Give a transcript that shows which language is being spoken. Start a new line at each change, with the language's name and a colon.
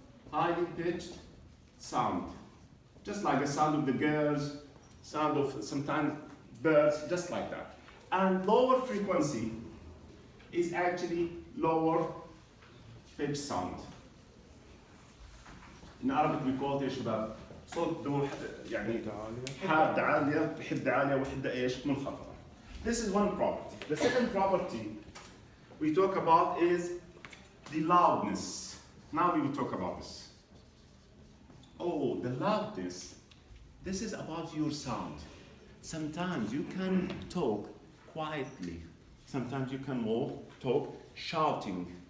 English: Highly pitched sound. Just like the sound of the girls, sound of sometimes birds, just like that. And lower frequency is actually lower pitched sound. In Arabic we call it
Arabic: ايش شباب؟ صوت يعني حادة عالية وحدة عالية وحدة ايش؟ منخفضة.
English: This is one property. The second property we talk about is the loudness. Now we will talk about this. Oh, the loudness. This is about your sound. Sometimes you can talk quietly. Sometimes you can talk shouting.